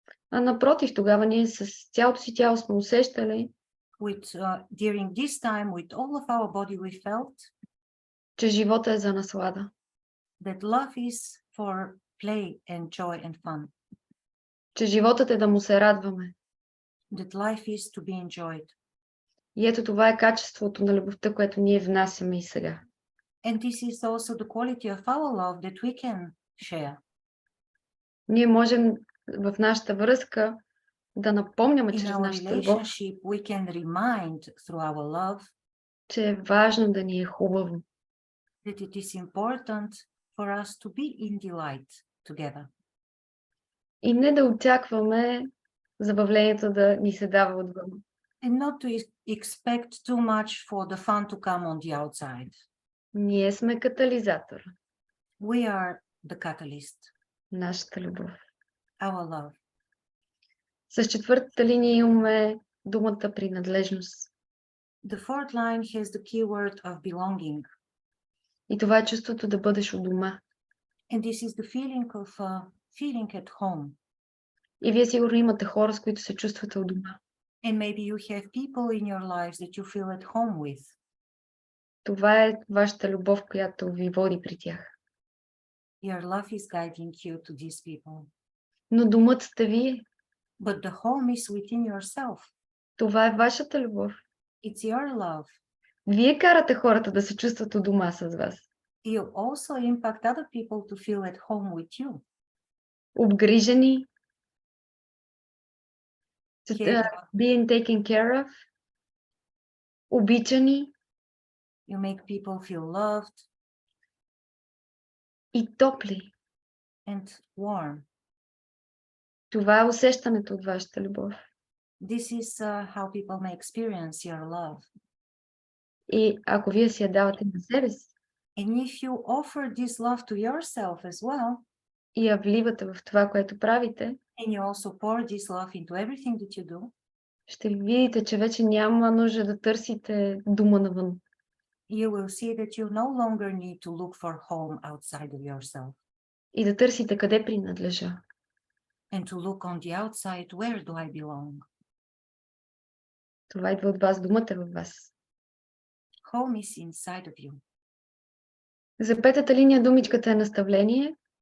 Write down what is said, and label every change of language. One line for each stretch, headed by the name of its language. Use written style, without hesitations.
Bulgarian: А напротив, тогава ние с цялото си тяло сме усещали,
English: During this time, with all of our body, we felt
Bulgarian: че живота е за наслада.
English: That love is for play and joy and fun.
Bulgarian: Че животът е да му се радваме.
English: That life is to be enjoyed.
Bulgarian: И ето това е качеството на любовта, което ние внасяме и сега.
English: And this is also the quality of our love that we can share.
Bulgarian: Ние можем в нашата връзка да напомняме чрез нашата любов,
English: we can remind through our love,
Bulgarian: че е важно да ни е хубаво.
English: That it is important for us to be in delight together.
Bulgarian: И не да очакваме забавлението да ни се дава отвън.
English: And not to expect too much for the fun to come on the outside.
Bulgarian: Ние сме катализатор.
English: We are the catalyst.
Bulgarian: Нашата любов.
English: Our love.
Bulgarian: С четвъртата линия имаме думата принадлежност.
English: The fourth line has the keyword of belonging.
Bulgarian: И това е чувството да бъдеш у дома.
English: And this is the feeling of feeling at home.
Bulgarian: И вие сигурно имате хора, с които се чувствате у дома.
English: And maybe you have people in your lives that you feel at home with.
Bulgarian: Това е вашата любов, която ви води при тях.
English: Your love is guiding you to these people.
Bulgarian: Но домът сте вие.
English: But the home is within yourself.
Bulgarian: Това е вашата любов.
English: It's your love.
Bulgarian: Вие карате хората да се чувстват у дома с вас.
English: You also impact other people to feel at home with you.
Bulgarian: Обгрижени,
English: Cared being taken care of,
Bulgarian: обичани
English: You make people feel loved
Bulgarian: и топли.
English: and warm.
Bulgarian: Това е усещането от вашата любов.
English: This is how people may experience your love.
Bulgarian: И ако вие си я давате на себе си
English: And if you offer this love to yourself as well,
Bulgarian: и я вливате в това, което правите,
English: and you also pour this love into everything that you do,
Bulgarian: ще видите, че вече няма нужда да търсите дома навън.
English: you will see that you no longer need to look for home outside of yourself
Bulgarian: И да търсите къде принадлежа.
English: and to look on the outside, where do I belong?
Bulgarian: Това идва от вас, думата е във вас.
English: Home is inside of you.
Bulgarian: За петата линия думичката е наставление.